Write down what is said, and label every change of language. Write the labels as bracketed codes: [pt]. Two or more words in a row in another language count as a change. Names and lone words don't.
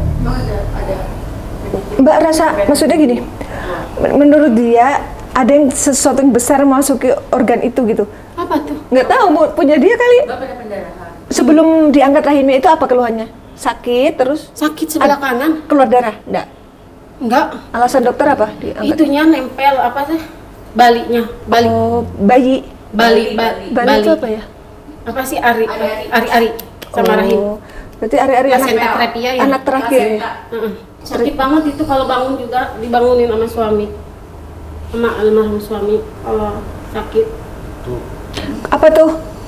[id] Mbak rasa, maksudnya gini, menurut dia ada yang sesuatu yang besar memasuki organ itu gitu. Apa tuh? Nggak tahu, punya dia kali. Sebelum diangkat rahimnya itu apa keluhannya? Sakit terus? Sakit sebelah kanan? Keluar darah? Enggak. Enggak. Alasan dokter apa? Diangkat. Itunya nempel apa sih? Balinya, bali. Oh, bayi. Bali. Bali itu apa ya? Apa sih ari sama rahim? Oh, berarti hari-hari Plasenterapia ya? anak terakhir ya? Heeh. Sakit banget itu kalau bangun juga dibangunin sama suami, sama almarhum suami kalau sakit. Apa tuh?